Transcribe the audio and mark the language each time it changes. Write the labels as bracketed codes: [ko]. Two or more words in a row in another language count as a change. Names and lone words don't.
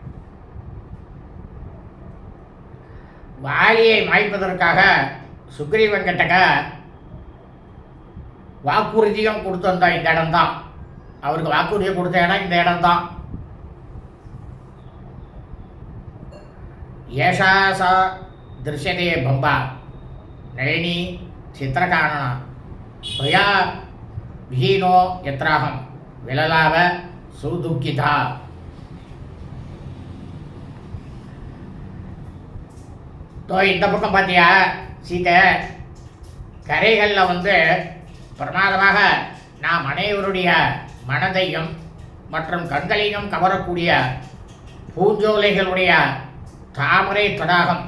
[ta] வாலியை மாய்ப்பதற்காக சுக்ரீவன் கிட்டக்க வாக்குறுதியும் கொடுத்திருந்தா இந்த இடம்தான். அவருக்கு வாக்குறுதியை கொடுத்த இடம் இந்த இடம்தான். [sa] एषा सा दृश्यते पम्पा नलिनी चित्रकानना त्वया विहीनो यत्राहं विललाव सुदुःखिता. [ta] இந்த பக்கம் பார்த்தியா சீதை, கரைகளில் பிரமாதமாக நாம் அனைவருடைய மனதையும் மற்றும் கண்களையும் கவரக்கூடிய பூஞ்சோலைகளுடைய தாமரை தடாகம்.